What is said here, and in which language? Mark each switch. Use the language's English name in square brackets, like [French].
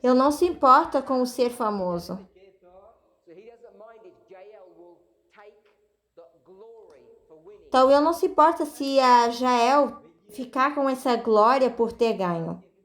[Portuguese] Ele não se importa com o ser famoso. [English] So he doesn't mind if Jael will take the glory for winning. [Portuguese] Então ele não se importa se a Jael ficar com essa glória por ter ganho.